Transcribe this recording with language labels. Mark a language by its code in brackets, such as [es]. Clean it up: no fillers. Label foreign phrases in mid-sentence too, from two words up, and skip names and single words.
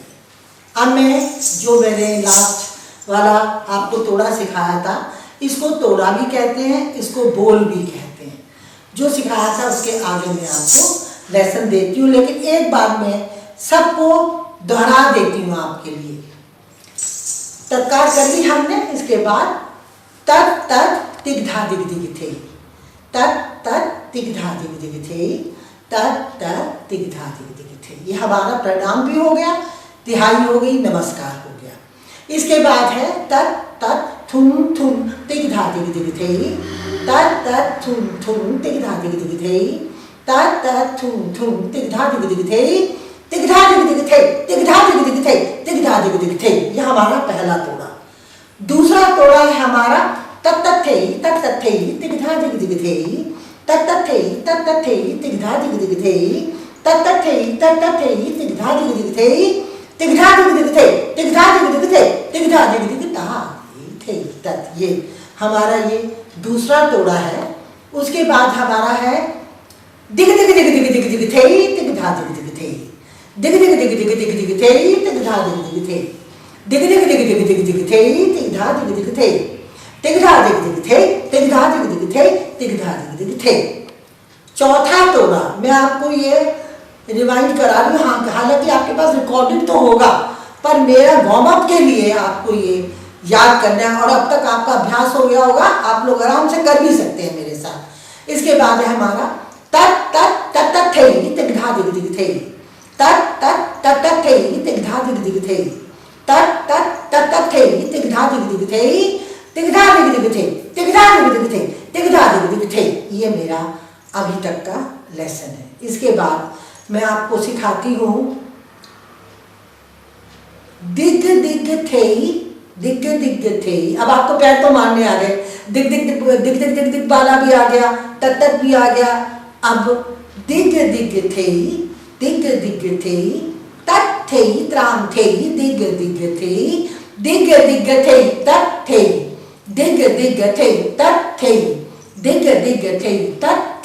[hi] अब मैं जो मैंने लास्ट वाला आपको तोड़ा सिखाया था, इसको तोड़ा भी कहते हैं, इसको बोल भी कहते हैं। जो सिखाया था उसके आगे मैं आपको लेसन देती हूँ, लेकिन एक बार मैं सबको दोहरा देती हूँ आपके लिए। तत्कार कर ली हमने, इसके बाद तत तत तिग धा दिग दिग थे, तत तत तिग धा दिग दिग थे, तत तत तिग धा दिग दिग थे। ये हमारा प्रणाम भी हो गया, तिहाई हो गई, नमस्कार हो गया। इसके बाद है तत तत थुन थुन तिग धा दिग दिग थे, तत तत थुन थुन तिग धा दिग दिग थे, तत तत थुन थुन तिग धा दिग दिग थे, तिग धा दिग दिग थे, तिग धा दिग दिग थे, तिग धा दिग दिग थे। ये हमारा पहला तोड़ा। दूसरा तोड़ा है हमारा तत तत थे, तत तत थे, तिग धा दिग दिग थे, तत तत थे, तत तत थे, तिग धा दिग दिग थे, तत तत थे, तत तत थे, तिग धा दिग दिग थे, तिग धा दिग दिग थे, तिग धा दिग दिग थे, तिग धा दिग दिग ता थे तत। ये हमारा ये दूसरा तोड़ा है। उसके बाद हमारा है दिग दिग दिग दिग दिग दिग थे, तिग धा दिग दिग थे, दिग दिग दिग दिग दिग दिग थे, तिग धा दिग दिग थे, दिग दिग दिग दिग दिग दिग थे, तिग धा दिग दिग थे, तिग धा दिग दिग थे, तिग धा दिग दिग थे, तिग धा दिग दिग थे। चौथा तोड़ा मैं आपको ये रिवाइंड करा रही हूँ, हालांकि आपके पास रिकॉर्डिंग तो होगा, पर मेरा [en] warm up [hi] के लिए आपको ये याद करना है। और अब तक आपका अभ्यास हो गया होगा, आप लोग आराम से कर भी सकते हैं मेरे साथ। इसके बाद है हमारा तत तत तत तत थे, तिग धा दिग दिग थे, तत तत तत तत थे, तिग धा दिग दिग थे, तत तत तत तत थे, तिग धा दिग दिग थे, तिग धा दिग दिग थे, तिग धा दिग दिग थे, तिग धा दिग दिग थे। ये मेरा अभी तक का लेसन है। इसके बाद मैं आपको सिखाती हूँ दिग दिग थे, दिग दिग थे। अब आपको पैर तो मारने आ गए, दिग दिग दिग दिग दिग दिग दिग वाला भी आ गया, तक तक भी आ गया। अब दिग दिग थे, दिग दिग थे, तक थे त्राम थे, दिग दिग थे, दिग दिग थे तक थे, दिग दिग थे तक थे, दिग दिग थे तक थे।